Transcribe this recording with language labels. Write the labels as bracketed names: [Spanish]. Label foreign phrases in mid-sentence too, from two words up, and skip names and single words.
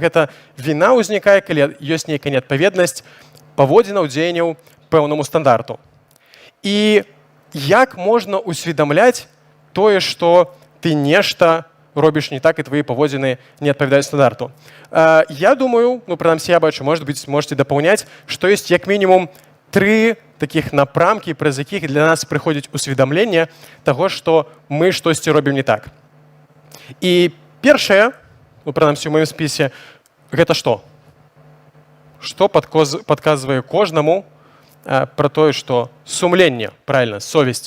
[Belarusian] Гэта віна ўзнікае, калі ёсць нейкая неадпаведнасць паводзінаў, дзеянняў пэўнаму стандарту. І як можна усведамляць тое, што ты нешта робіш не так, і твои паводзіны не адпавядаюць стандарту? Я думаю, ну, прынамсі, я бачу, [Russian] может быть, можете [Belarusian] дапаўняць, што ёсць як мінімум 3 такіх напрамкі, праз якіх для нас прыходзіць усведамленне таго, што мы штосьці робім не так. І першае, ну, прынамсі, у маім спісе, гэта што? Што падказвае кожнаму пра тое, што сумленне, правильно, совесць.